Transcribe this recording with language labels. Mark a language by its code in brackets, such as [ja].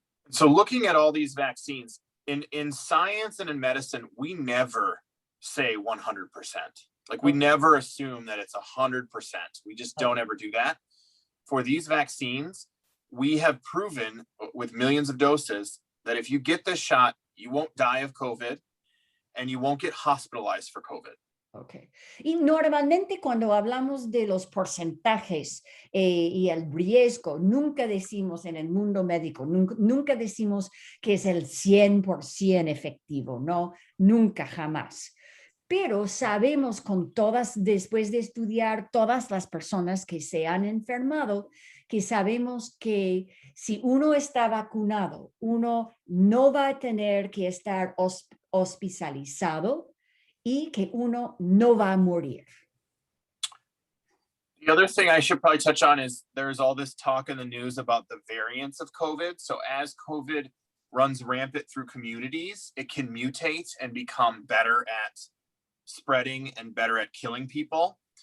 [en] So looking at all these vaccines, in science and in medicine, we never say 100%. Like we never assume that it's 100%. We just don't ever do that. For these vaccines, we have proven with millions of doses that if you get this shot, you won't die of COVID and you won't get hospitalized for COVID. Okay. [es] Y normalmente cuando hablamos de los porcentajes y el riesgo, nunca decimos en el mundo médico, nunca decimos que es el 100% efectivo, no, nunca, jamás. Pero sabemos después de estudiar todas las personas que se han enfermado, que sabemos que si uno está vacunado, uno no va a tener que estar hospitalizado y que uno no va a morir. [en] The other thing I should probably touch on is there's all this talk in the news about the variants of COVID. So as COVID runs rampant through communities, it can mutate and become better at spreading and better at killing people.